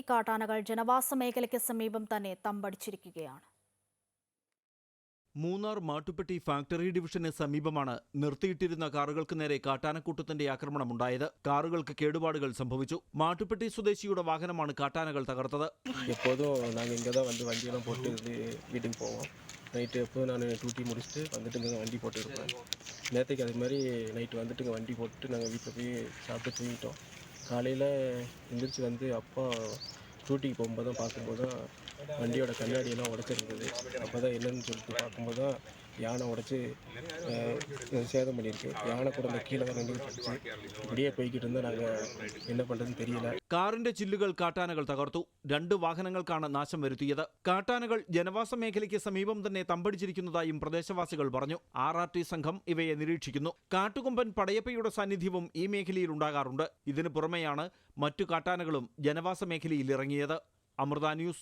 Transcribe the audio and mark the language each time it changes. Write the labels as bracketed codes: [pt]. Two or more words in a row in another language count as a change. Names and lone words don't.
[ml] കാട്ടാനകൾ ജനവാസ മേഖലയ്ക്ക് സമീപം തന്നെ തമ്പടിച്ചിരിക്കുകയാണ്. മൂന്നാർ മാട്ടുപ്പെട്ടി ഫാക്ടറി ഡിവിഷന് സമീപമാണ് നിർത്തിയിട്ടിരുന്ന കാറുകൾക്ക് നേരെ കാട്ടാനക്കൂട്ടത്തിന്റെ ആക്രമണമുണ്ടായത്. കാറുകൾക്ക് കേടുപാടുകൾ സംഭവിച്ചു. മാട്ടുപ്പെട്ടി സ്വദേശിയുടെ വാഹനമാണ് കാട്ടാനകൾ തകർത്തത്. [ta] வீட்டுக்கு போவோம். நைட்டு எப்போ நான் டியூட்டி முடிச்சுட்டு வந்துட்டு இங்கே வண்டி போட்டு இருப்பேன். நேற்றுக்கு அது மாதிரி நைட்டு வந்துட்டு இங்கே வண்டி போட்டு நாங்கள் வீட்டில் போய் சாப்பிட்டு தூங்கிட்டோம். காலையில் எந்திரிச்சு வந்து அப்பா டியூட்டிக்கு போகும்போது தான் பார்க்கும்போது தான் வண்டியோட கண்ணாடியெல்லாம் உடச்சிருந்தது. அப்போ தான் என்னன்னு சொல்லிட்டு பார்க்கும்போது தான் யானை உடச்சி சேதம் பண்ணியிருக்கு. யானை கூட இந்த கீழே தான் நின்றுச்சு. இப்படியே போய்கிட்டு இருந்தால் நாங்கள் என்ன பண்ணுறதுன்னு தெரியல. [ml] കാറിന്റെ ചില്ലുകൾ കാട്ടാനകൾ തകർത്തു. 2 വാഹനങ്ങൾക്കാണ് നാശം വരുത്തിയത്. കാട്ടാനകൾ ജനവാസ മേഖലയ്ക്ക് സമീപം തന്നെ തമ്പടിച്ചിരിക്കുന്നതായും പ്രദേശവാസികൾ പറഞ്ഞു. RRT സംഘം ഇവയെ നിരീക്ഷിക്കുന്നു. കാട്ടുകൊമ്പൻ പടയപ്പയുടെ സാന്നിധ്യവും ഈ മേഖലയിൽ ഉണ്ടാകാറുണ്ട്. ഇതിനു പുറമെയാണ് മറ്റു കാട്ടാനകളും ജനവാസ മേഖലയിൽ ഇറങ്ങിയത്.